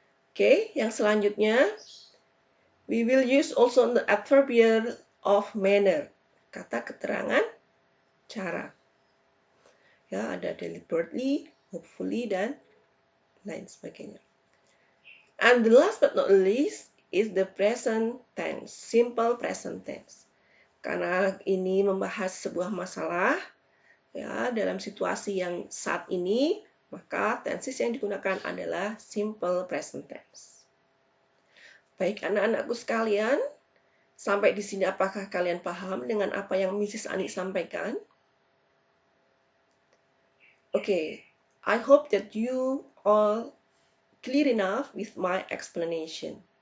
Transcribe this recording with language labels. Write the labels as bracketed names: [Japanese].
[Indonesian] Oke, yang selanjutnya, [English] we will use also the adverbial of manner, [Indonesian] kata keterangan cara. Ya, ada [English] deliberately, hopefully, [Indonesian] dan lain sebagainya. [English] And the last but not least is the present tense, simple present tense. [Indonesian] Karena ini membahas sebuah masalah ya dalam situasi yang saat ini, maka tenses yang digunakan adalah simple present tense. Baik anak-anakku sekalian, sampai di sini apakah kalian paham dengan apa yang Mrs. Ani sampaikan? [English] Okay, I hope that you all clear enough with my explanation.